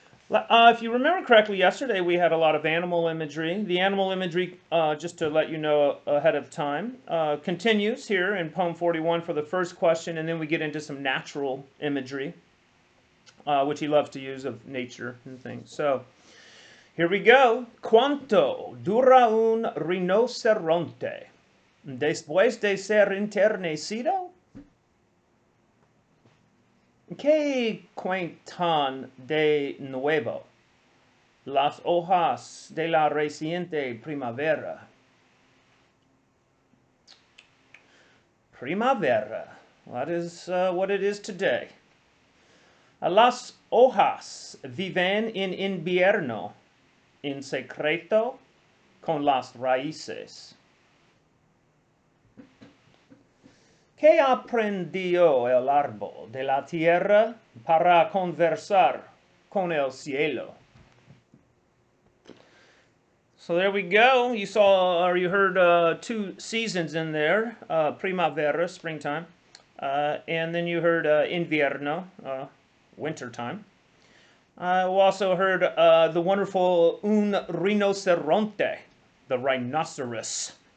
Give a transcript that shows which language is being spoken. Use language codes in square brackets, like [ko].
[en] If you remember correctly, yesterday we had a lot of animal imagery. The animal imagery, just to let you know ahead of time, continues here in poem 41 for the first question, and then we get into some natural imagery, which he loves to use of nature and things. So here we go. [es] ¿Cuánto dura un rinoceronte después de ser enternecido? ¿Qué cuentan de nuevo las hojas de la reciente primavera? [en] Primavera, that is what it is today. [es] Las hojas viven en invierno, en secreto con las raíces. ¿Qué aprendió el árbol de la tierra para conversar con el cielo? [en] So there we go. You saw, or you heard two seasons in there, primavera, springtime, and then you heard invierno, wintertime. We also heard the wonderful un rinoceronte, the rhinoceros.